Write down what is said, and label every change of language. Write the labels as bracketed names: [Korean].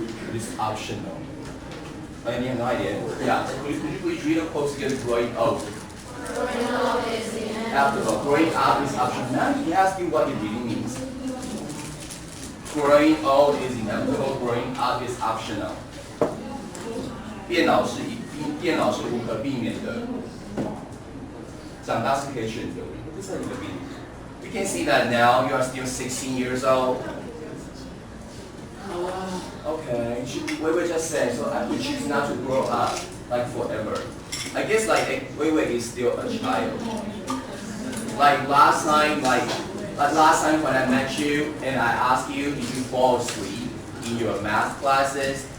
[English] It is optional. Any idea? Yeah. Could you please read the quote together? Growing old. Growing up is After growing up is optional. Now he asks you what it really means. Growing old is inevitable. Growing up is optional. [Chinese] 变老是无可避免的，长大是可以选择的，不是你的命。 [English] You can see that now you are still 16 years old. Okay, Wei just said, so I would choose not to grow up like forever. I guess like Wei is still a child. Like last time when I met you and I asked you, did you fall asleep in your math classes?